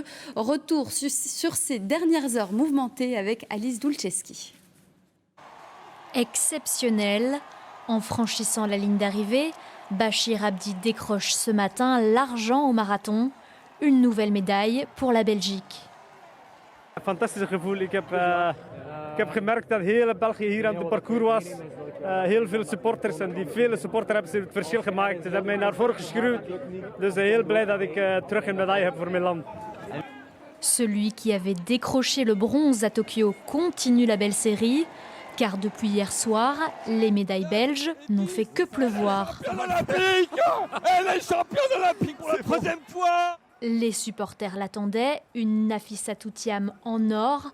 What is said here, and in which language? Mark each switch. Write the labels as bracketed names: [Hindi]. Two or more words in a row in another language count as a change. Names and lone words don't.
[French] Retour sur ses dernières heures mouvementées avec Alice Dulceski. Exceptionnel. En franchissant la ligne d'arrivée, Bachir Abdi décroche ce matin l'argent au marathon. Une nouvelle médaille pour la Belgique. [Dutch] Fantastisch gevoel. Ik heb gemerkt dat heel België hier aan het parcours was. Heel veel supporters en die vele supporters hebben ze het verschil gemaakt. Ze hebben mij naar voren geschreeuwd. Dus heel blij dat ik terug een medaille heb voor mijn land. [French] Celui qui avait décroché le bronze à Tokyo continue la belle série. Car depuis hier soir, les médailles belges n'ont fait que pleuvoir. Olympique, elle est championne olympique pour la 3e fois. Les supporters l'attendaient, une Nafissatou Thiam en or.